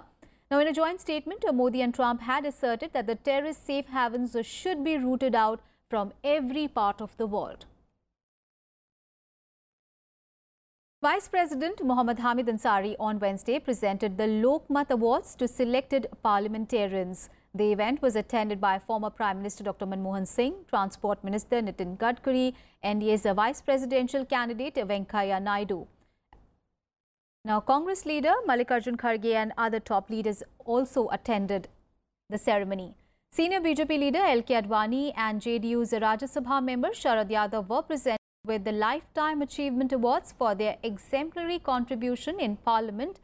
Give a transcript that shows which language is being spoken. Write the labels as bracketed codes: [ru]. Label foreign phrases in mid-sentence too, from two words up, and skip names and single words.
[en] Now, in a joint statement, Modi and Trump had asserted that the terrorist safe havens should be rooted out from every part of the world. Vice President Mohammad Hamid Ansari on Wednesday presented the Lokmat Awards to selected parliamentarians. The event was attended by former Prime Minister Dr. Manmohan Singh, Transport Minister Nitin Gadkari, NDA's Vice Presidential candidate Venkaiah Naidu. Now, Congress leader Mallikarjun Kharge and other top leaders also attended the ceremony. Senior BJP leader L.K. Advani and JDU's Rajya Sabha member Sharad Yadav were presented with the Lifetime Achievement Awards for their exemplary contribution in Parliament.